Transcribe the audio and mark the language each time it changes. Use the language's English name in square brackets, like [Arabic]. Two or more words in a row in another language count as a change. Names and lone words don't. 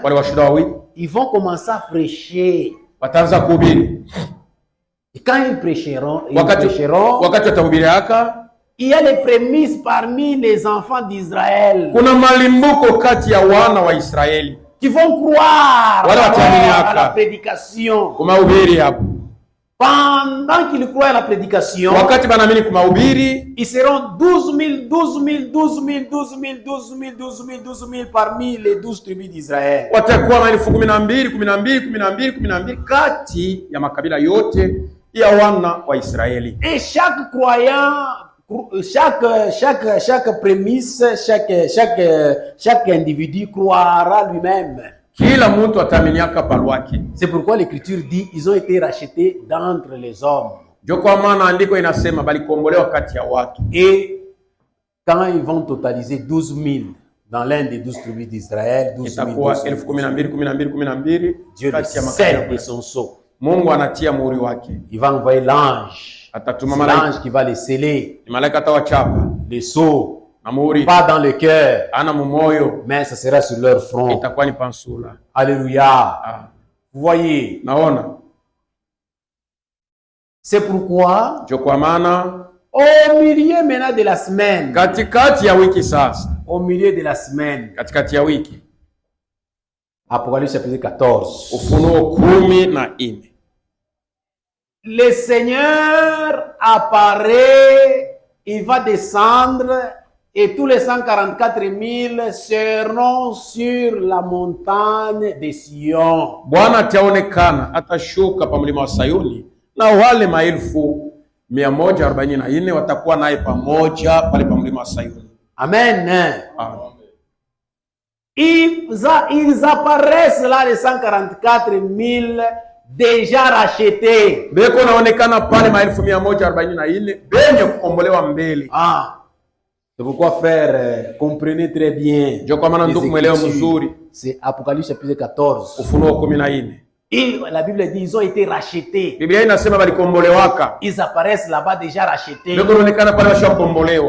[Swahili] wale washuhuda wawili. [French] Ils vont commencer à prêcher. [Swahili] Wataanza kuhubiri. [French] Et quand ils prêcheront, [Swahili] wakati watahubiri haka, [French] il y a les prémices parmi les enfants d'Israël. [Swahili] Kuna malimbuko kati ya wana wa Israeli [French] Qui vont croire à la prédication. [Swahili] Kumahubiri hapo. [French] Pendant qu'ils croient à la prédication, [Swahili] wakati banaamini kumahubiri, [French] ils seront 12 000 parmi les 12 tribus d'Israël. [Swahili] Watakuwa maelfu 12 kati ya makabila yote ya wana wa Israeli. [French] Et chaque croyant, chaque prémisse, chaque individu croira lui-même. [Swahili] Kila mtu ataaminiaka palwake. [French] C'est pourquoi l'écriture dit ils ont été rachetés d'entre les hommes. [Swahili] Ndio kwa maana andiko inasema balikombolewa kati ya watu. [French] Et quand ils vont totaliser 12 000 dans l'un des 12 tribus d'Israël, 12 000, Dieu le scelle de son sceau. [Swahili] Mungu anatia muhuri wake. [French] Il va envoyer l'ange. [Swahili] Atatuma [French] l'ange qui va les sceller. [Swahili] Malaika atawachapa [French] les sceaux. [Swahili] Amuri. [French] Pas dans le cœur, [Swahili] ana mumoyo, [French] mais ça sera sur leur front. [Swahili] Itakuwa ni pansula. [French] Alléluia. Ah. Vous voyez? [Swahili] Naona. [French] C'est pourquoi [Swahili] ndio kwa maana [French] au milieu maintenant de la semaine, [Swahili] katikati ya wiki sasa, [French] au milieu de la semaine, [Swahili] katikati ya wiki, [French] Apocalypse chapitre 14, [Swahili] Ufunuo 14, [French] le Seigneur apparaît, il va descendre et tous les 144 000 seront sur la montagne de Sion. [Swahili] Bwana ataonekana, atashuka pa mlima wa Sayuni, na wale maelfu 144 watakuwa naye pamoja pale pa mlima wa Sayuni. [French] Amen. Amen. Ils apparaissent là, les 144 000 déjà rachetés. [Swahili] Beko naonekana pale maelfu 144 benye kukombolewa mbele. [French] C'est pourquoi, frère, comprenez très bien. C'est Apocalypse chapitre 14. [Swahili] Ufunuo 14. [French] La Bible dit ils ont été rachetés. [Swahili] Biblia inasema balikombolewaka. [French] Ils apparaissent là-bas déjà rachetés. [Swahili] Beko naonekana pale washakombolewa.